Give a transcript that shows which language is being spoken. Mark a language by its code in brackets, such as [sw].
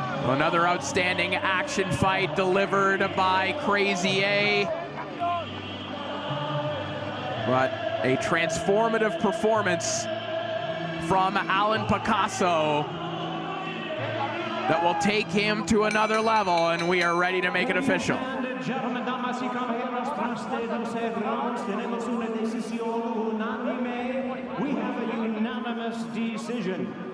[en] Another outstanding action fight delivered by Crazy A. But a transformative performance from Alan Picasso that will take him to another level, and we are ready to make it official. Gentlemen, [es] damas y caballeros, tras de 12 rounds, tenemos una decisión unánime. [en] We have a unanimous decision.